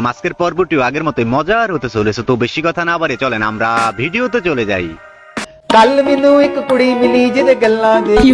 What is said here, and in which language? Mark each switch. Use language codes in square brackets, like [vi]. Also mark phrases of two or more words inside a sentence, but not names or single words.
[bn] আজকের পর্বটিও আগের মতোই মজার হতে চলেছে, তো বেশি কথা না বাড়িয়ে চলেন আমরা ভিডিওতে চলে যাই। [pa] ਕੱਲ ਮੈਨੂੰ ਇੱਕ ਕੁੜੀ ਮਿਲੀ ਜਿਹਦੇ ਗੱਲਾਂ ਦੇ